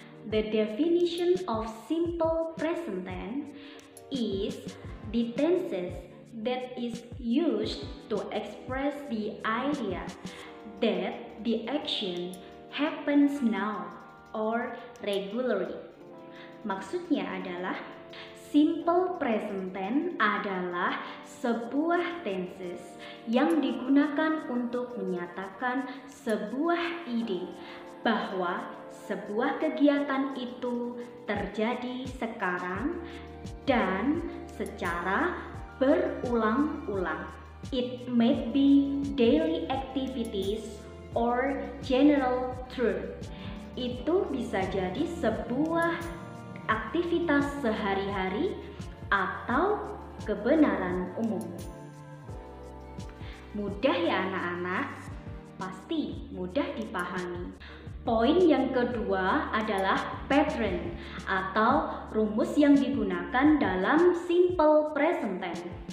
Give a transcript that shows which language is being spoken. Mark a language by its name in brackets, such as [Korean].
[English] The definition of simple present tense is the tenses that is used to express the idea that the action happens now or regularly. [Indonesian] Maksudnya adalah simple present tense adalah sebuah tenses yang digunakan untuk menyatakan sebuah ide bahwa sebuah kegiatan itu terjadi sekarang dan secara berulang-ulang. [English] It may be daily activities or general truth. [Indonesian] Itu bisa jadi sebuah aktivitas sehari-hari atau kebenaran umum. Mudah ya anak-anak? Pasti mudah dipahami. Poin yang kedua adalah pattern atau rumus yang digunakan dalam simple present tense.